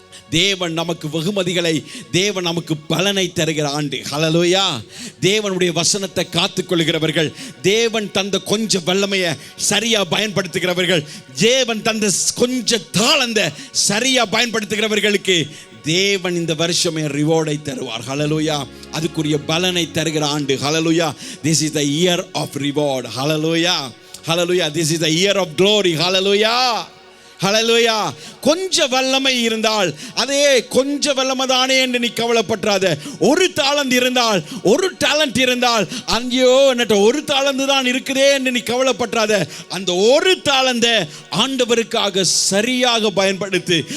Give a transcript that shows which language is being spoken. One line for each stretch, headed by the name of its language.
Tamil: தேவன் நமக்கு வெகுமதிகளை, தேவன் நமக்கு பலனை தருகிற ஆண்டு. ஹல்லேலூயா. தேவனுடைய வசனத்தை காத்துக்கொள்கிறவர்கள், தேவன் தந்த கொஞ்ச வல்லமையை சரியா பயன்படுத்துகிறவர்கள், தேவன் தந்த கொஞ்ச தாளந்த சரியா பயன்படுத்துகிறவர்களுக்கு தேவன் இந்த வருஷமே ரிவார்டை தருவார். ஹல்லேலூயா. அதுக்குரிய பலனை தருகிற ஆண்டு. ஹல்லேலூயா.
English: This is the year of reward. Hallelujah. Hallelujah. This is the year of glory.
Tamil: ஹல்லேலூயா. ஹல்லேலூயா. கொஞ்ச வல்லமை இருந்தால் அதே கொஞ்ச வல்லமை தானே என்று நீ கவலைப்படாத. ஒரு டாலண்ட் இருந்தால், ஒரு டாலண்ட் இருந்தால், ஐயோ என்னட்ட ஒரு டாலண்ட் தான் இருக்குதே என்று நீ கவலைப்படாத. அந்த ஒரு டாலண்ட ஆண்டவருக்காக சரியாக பயன்படுத்து.